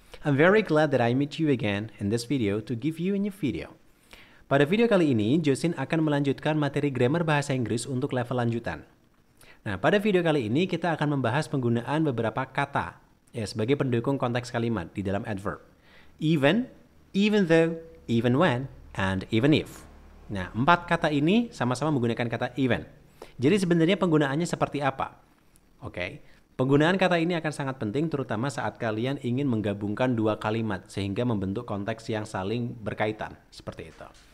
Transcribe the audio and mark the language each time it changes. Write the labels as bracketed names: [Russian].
[English] I'm very glad that I meet you again in this video to give you a new video. [Indonesian] Pada video kali ini, Josin akan melanjutkan materi grammar bahasa Inggris untuk level lanjutan. Nah, pada video kali ini kita akan membahas penggunaan beberapa kata sebagai pendukung konteks kalimat di dalam adverb. [English] Even, even though, even when, and even if. [Indonesian] Nah, 4 kata ini sama-sama menggunakan kata even. Jadi sebenarnya penggunaannya seperti apa? Oke, penggunaan kata ini akan sangat penting terutama saat kalian ingin menggabungkan 2 kalimat sehingga membentuk konteks yang saling berkaitan, seperti itu.